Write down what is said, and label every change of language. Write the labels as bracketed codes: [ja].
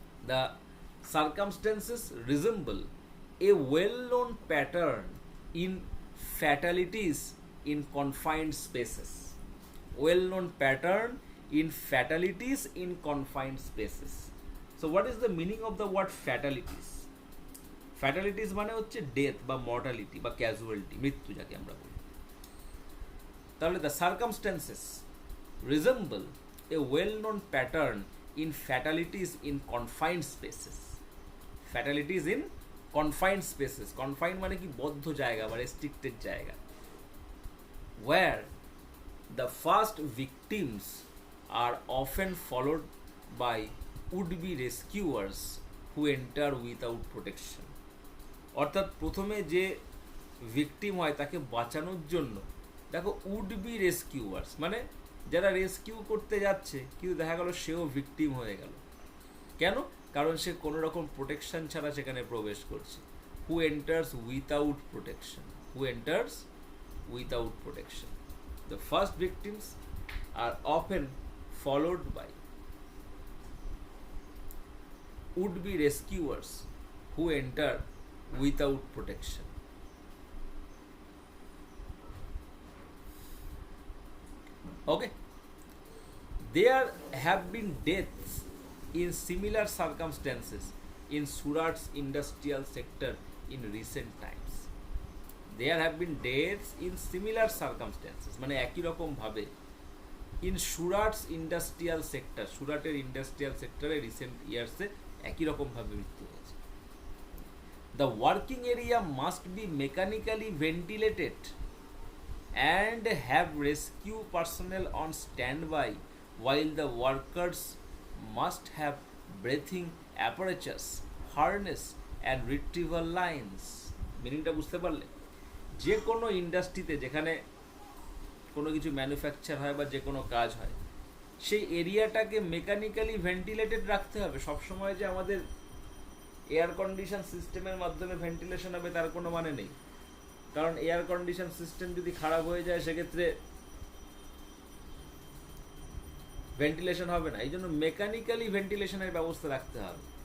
[en] The circumstances resemble a well known pattern in fatalities in confined spaces. Well known pattern in fatalities in confined spaces. So what is the meaning of the word fatalities? [bn] ফ্যাটালিটিস মানে হচ্ছে death বা mortality বা casualty, মৃত্যু যাকে আমরা বলি। [en] তাহলে the circumstances resemble a well-known pattern in fatalities in confined spaces. Fatalities in confined spaces. [bn] Confined মানে কি, বদ্ধ জায়গা বা restricted জায়গা। [en] Where the first victims are often followed by would-be rescuers who enter without protection. [bn] অর্থাৎ প্রথমে যে victim হয় তাকে বাঁচানোর জন্য, দেখো, would-be rescuers মানে যারা রেস্কিউ করতে যাচ্ছে, কিন্তু দেখা গেল সেও ভিকটিম হয়ে গেল। কেন? কারণ সে কোনো রকম প্রোটেকশন ছাড়া সেখানে প্রবেশ করছে। [en] Who enters without protection, who enters without protection. The first victims are often followed by would be rescuers who enter without protection. Okay, there have been deaths in similar circumstances in Surat's industrial sector in recent times. There have been deaths in similar circumstances, [bn] মানে একই রকম ভাবে, [en] in Surat's industrial sector, [bn] সুরাটের industrial সেক্টরে recent ইয়ার্সে একই রকম ভাবে মৃত্যু হয়েছে। [en] The working area must be mechanically ventilated and have rescue personnel on standby, while the workers must have breathing apparatus, harness and retrieval lines. [bn] মিনিংটা বুঝতে পারলে? যে কোনো ইন্ডাস্ট্রিতে যেখানে কোনো কিছু ম্যানুফ্যাকচার হয় বা যে কোনো কাজ হয়, সেই এরিয়াটাকে মেকানিক্যালি ভেন্টিলেটেড রাখতে হবে। সবসময় যে আমাদের এয়ার কন্ডিশন সিস্টেমের মাধ্যমে ভেন্টিলেশন হবে তার কোনো মানে নেই, কারণ এয়ার কন্ডিশন সিস্টেম যদি খারাপ হয়ে যায় সেক্ষেত্রে ভেন্টিলেশন হবে না। এই জন্য মেকানিক্যালি ভেন্টিলেশনের ব্যবস্থা রাখতে হবে।